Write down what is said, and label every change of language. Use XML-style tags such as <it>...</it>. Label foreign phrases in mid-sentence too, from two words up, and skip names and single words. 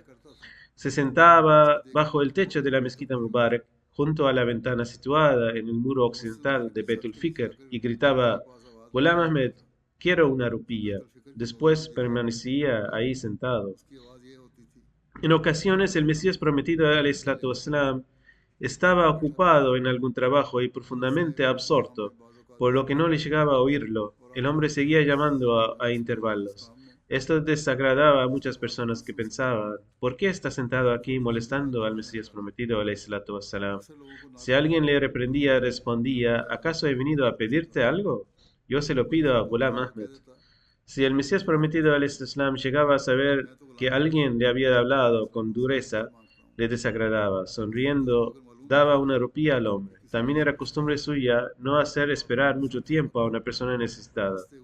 <es>Se sentaba bajo el techo de la mezquita Mubarak, junto a la ventana situada en el muro occidental de Betul Fikr, y gritaba, Ghulam Ahmed, quiero una rupilla. Después permanecía ahí sentado. En ocasiones el Mesías prometido</es> <ar>عليه والسلام,</ar> <es>estaba ocupado en algún trabajo y profundamente absorto, por lo que no le llegaba a oírlo. El hombre seguía llamando a intervalos. Esto desagradaba a muchas personas que pensaban, ¿por qué está sentado aquí molestando al Mesías prometido</es> <ar>عليه والسلام?</ar> <es>Si alguien le reprendía, respondía, ¿acaso he venido a pedirte algo? Yo se lo pido a Ghulam Ahmed. Si el Mesías prometido al-Islam llegaba a saber que alguien le había hablado con dureza, le desagradaba. Sonriendo, daba una rupia al hombre. También era costumbre suya no hacer esperar mucho tiempo a una persona necesitada.</es>